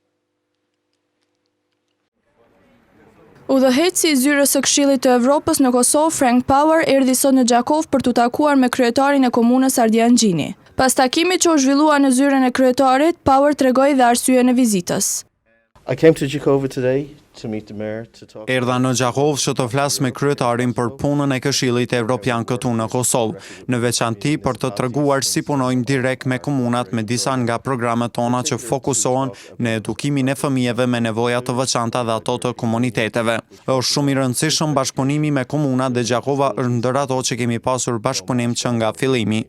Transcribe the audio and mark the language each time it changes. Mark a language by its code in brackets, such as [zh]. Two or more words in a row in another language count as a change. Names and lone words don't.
[sq] Udhëheqësi i zyrës së Këshillit të Evropës në Kosovë, Frank Power, erdhi sot në Gjakov për të takuar me kryetarin e komunës Ardian Gjini. Pas takimit që u zhvillua në zyrën e kryetarit, Power tregoi dhe arsyeën e vizitës. [en] I came to Jakova today to meet the mayor to talk. [sq] Erdha në Gjakov që të flas me kryetarin për punën e Këshillit Evropian këtu në Kosovë, në veçanti për të treguar si punojmë direkt me komunat me disa nga programet tona që fokusohen në edukimin e fëmijëve me nevoja të veçanta dhe ato të komuniteteve. Është shumë i rëndësishëm bashkëpunimi me komunat dhe Gjakova është ndër ato që kemi pasur bashkëpunim që nga fillimi.